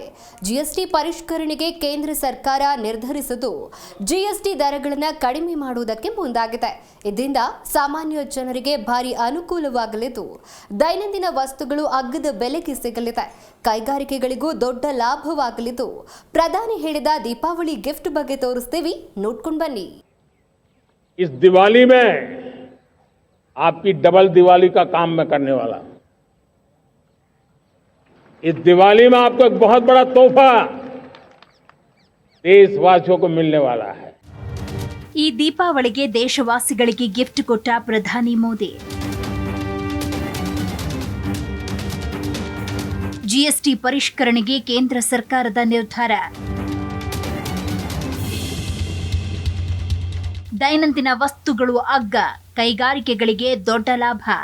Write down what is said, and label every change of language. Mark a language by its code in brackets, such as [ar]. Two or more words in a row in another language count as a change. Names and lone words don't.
[kn] ಜಿಎಸ್ಟಿ ಪರಿಷ್ಕರಣೆಗೆ ಕೇಂದ್ರ ಸರ್ಕಾರ ನಿರ್ಧರಿಸಿದ್ದು ಜಿಎಸ್ಟಿ ದರಗಳನ್ನು ಕಡಿಮೆ ಮಾಡುವುದಕ್ಕೆ ಮುಂದಾಗಿದೆ. ಇದರಿಂದ ಸಾಮಾನ್ಯ ಜನರಿಗೆ ಭಾರಿ ಅನುಕೂಲವಾಗಲಿದ್ದು ದೈನಂದಿನ ವಸ್ತುಗಳು ಅಗ್ಗದ ಬೆಲೆಗೆ ಸಿಗಲಿದೆ. ಕೈಗಾರಿಕೆಗಳಿಗೂ ದೊಡ್ಡ ಲಾಭವಾಗಲಿದ್ದು ಪ್ರಧಾನಿ ಹೇಳಿದ ದೀಪಾವಳಿ ಗಿಫ್ಟ್ ಬಗ್ಗೆ ತೋರಿಸ್ತೀವಿ, ನೋಡ್ಕೊಂಡು ಬನ್ನಿ. [hi] इस दिवाली में आपकी डबल दिवाली का काम मैं करने वाला हूं. इस दिवाली में आपको एक बहुत बड़ा तोहफा देशवासियों को मिलने वाला है. [kn] ಈ ದೀಪಾವಳಿಗೆ ದೇಶವಾಸಿಗಳಿಗೆ ಗಿಫ್ಟ್ ಕೊಟ್ಟ ಪ್ರಧಾನಿ ಮೋದಿ. ಜಿಎಸ್ಟಿ ಪರಿಷ್ಕರಣೆಗೆ ಕೇಂದ್ರ ಸರ್ಕಾರದ ನಿರ್ಧಾರ. ದೈನಂದಿನ ವಸ್ತುಗಳು ಅಗ್ಗ, ಕೈಗಾರಿಕೆಗಳಿಗೆ ದೊಡ್ಡ ಲಾಭ.